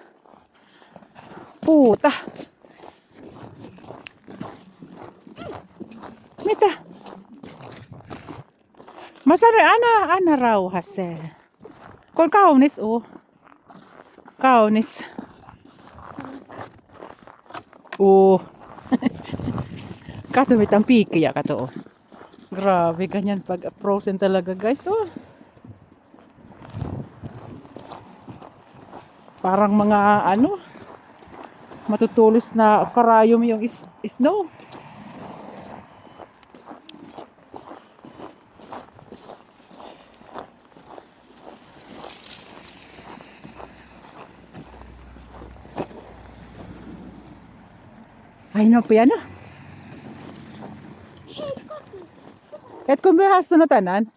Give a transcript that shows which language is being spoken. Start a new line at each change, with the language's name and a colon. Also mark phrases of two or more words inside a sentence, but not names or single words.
Finnish: Puuta. Mitä? Mä sanoin, anna rauhassa. Kun on kaunis, kaunis. Kato mitang piikkiä, kato.
Filipino: Grabe, ganyan pag frozen talaga, guys. Parang mga matutulis na karayom yung snow.
Finnish: Ai no, piano. Etkö myöhästynyt tänään?